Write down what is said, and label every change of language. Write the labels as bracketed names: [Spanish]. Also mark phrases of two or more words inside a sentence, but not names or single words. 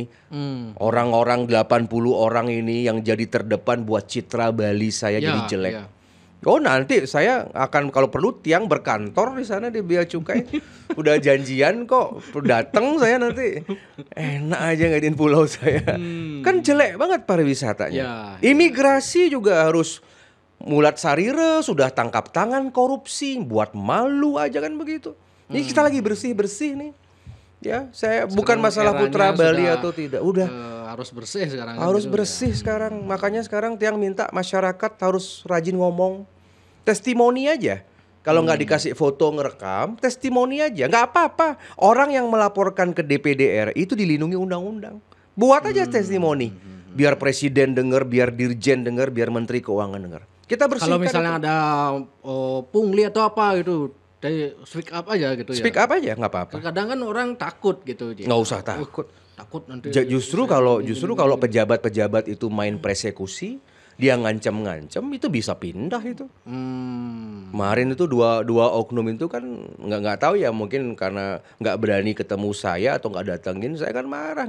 [Indonesian] Orang-orang 80 orang ini yang jadi terdepan buat citra Bali saya jadi jelek. Nanti saya akan kalau perlu Tiang berkantor di sana di bea cukai. Udah janjian kok, datang saya nanti. Enak aja ngadain pulau saya. Kan jelek banget pariwisatanya. Imigrasi juga harus [Balinese] mulat sarire, [Indonesian] sudah tangkap tangan korupsi, buat malu aja kan begitu. Ini kita lagi bersih-bersih nih. Ya, saya sekarang bukan masalah putra Bali atau tidak. Udah harus bersih sekarang. Harus gitu, bersih sekarang. Makanya sekarang Tiang minta masyarakat harus rajin ngomong. Testimoni aja. Kalau nggak dikasih foto ngerekam, testimoni aja. Nggak apa-apa. Orang yang melaporkan ke DPD RI itu dilindungi undang-undang. Buat aja testimoni. Biar presiden dengar, biar dirjen dengar, biar menteri keuangan dengar. Kita bersihkan. Kalau misalnya ada pungli atau apa gitu, [English] speak up [Indonesian] aja gitu ya. [English] Speak up [Indonesian] aja, nggak apa-apa. Kadang kan orang takut gitu. Nggak usah takut. Takut nanti. Justru kalau pejabat-pejabat itu main persekusi, dia ngancam-ngancam, itu bisa pindah itu. Kemarin itu dua oknum itu kan nggak tahu ya, mungkin karena nggak berani ketemu saya atau nggak datengin, saya kan marah.